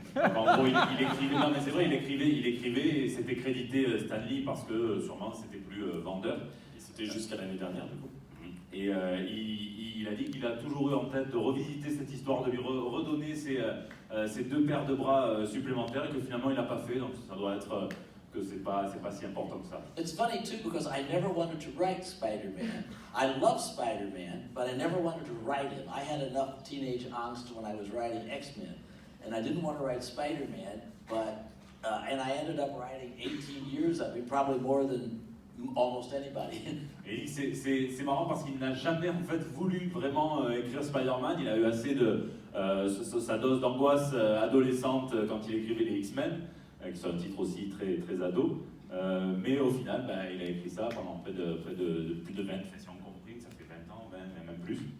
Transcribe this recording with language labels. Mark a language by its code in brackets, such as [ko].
[fr] En gros, il écrivait, non mais c'est vrai, il écrivait et c'était crédité Stan Lee parce que sûrement c'était plus vendeur. Et c'était jusqu'à l'année dernière du coup. Et il a dit qu'il a toujours eu en tête de revisiter cette histoire, de lui redonner ces 2 paires de bras supplémentaires et que finalement il n'a pas fait, donc ça doit être que c'est pas si important que ça. [en] It's funny too because I never wanted to write Spider-Man. I love Spider-Man, but I never wanted to write him. I had enough teenage angst when I was writing X-Men, and I didn't want to write Spider-Man, but and I ended up writing 18 years of him, probably more than almost anybody. [fr] Et c'est marrant parce qu'il n'a jamais en fait voulu vraiment écrire Spider-Man. Il a eu assez de sa dose d'angoisse adolescente quand il écrivait les X-Men, qui sont un titre aussi très, très ado. Mais au final, il a écrit ça pendant près de plus de 20, si on compris, ça fait 20 ans, même plus.